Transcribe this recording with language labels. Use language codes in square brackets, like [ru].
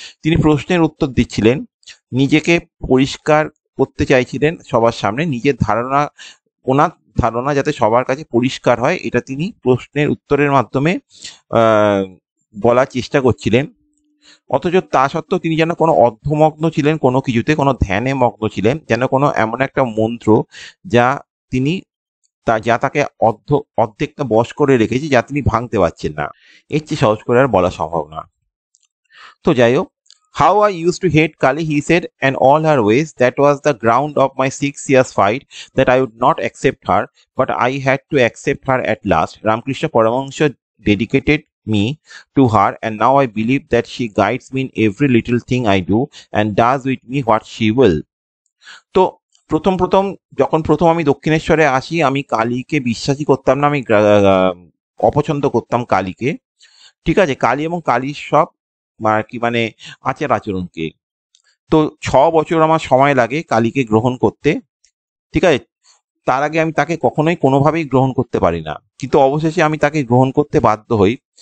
[bn] তিনি প্রশ্নের উত্তর দিচ্ছিলেন, নিজেকে পরিষ্কার করতে চাইছিলেন সবার সামনে, নিজের ধারণা ওনার ধারণা যাতে সবার কাছে পরিষ্কার হয় এটা তিনি প্রশ্নের উত্তরের মাধ্যমে বলার চেষ্টা করছিলেন। অথচ তা সত্ত্বেও তিনি যেন কোনো অর্ধমগ্ন ছিলেন, কোনো কিছুতে কোনো ধ্যানে মগ্ন ছিলেন, যেন কোনো এমন একটা মন্ত্র যা তিনি যা তাকে অর্ধেকটা বশ করে রেখেছে, যা তিনি ভাঙতে পারছেন না। এর চেয়ে সহজ করে আর বলা সম্ভব না। তো যাই হোক, [en] how I used to hate Kali, he said, and all her ways. That was the ground of my 6 years fight, that I would not accept her, but I had to accept her at last. Ramakrishna Paramahansa dedicated me to her, and now I believe that she guides me in every little thing I do and does with me what she will. [bn] তো প্রথম যখন আমি দক্ষিণেশ্বরে আসি, আমি কালীকে বিশ্বাসই করতাম না, আমি অপছন্দ করতাম কালীকে। ঠিক আছে, কালী এবং কালীর সব কি মানে আচার আচরণকে। তো 6 বছর আমার সময় লাগে কালীকে গ্রহণ করতে। ঠিক আছে, তার আগে আমি তাকে কখনোই কোনোভাবেই গ্রহণ করতে পারি না, কিন্তু অবশেষে আমি তাকে গ্রহণ করতে বাধ্য হই।